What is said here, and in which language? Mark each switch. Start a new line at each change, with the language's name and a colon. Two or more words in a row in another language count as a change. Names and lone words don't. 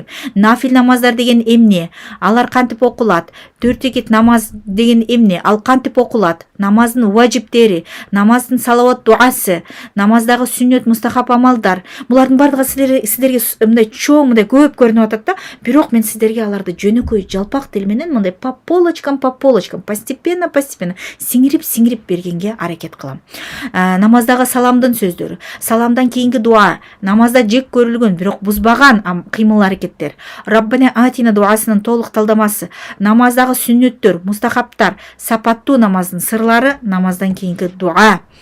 Kyrgyz: Нафил намаздар деген эмне, алар кантип окулат, 4 рекет намаз деген эмне, ал кантип окулат, намаздын важиптери, намаздын салават дуасы, намаздагы сүннөт мустахаб амалдар. Булардын баардыгы сиздерге мындай чоң, мындай көп көрүнүп атат да, бирок мен сиздерге аларды жөнөкөй жалпак тил менен мындай
Russian: по полочкам, постепенно
Kyrgyz: сиңирип бергенге аракет кылам. Намаздагы саламдын сөздөрү, саламдан кийинки дуа, намазда жек көрүлгөн бирок бузбаган кыймыл аракеттер, Раббана атина дуасынын толук талдамасы, намаздагы сүннөттөр, мустахабтар, сапаттуу намаздын сырлары, намаздан кийинки дуа.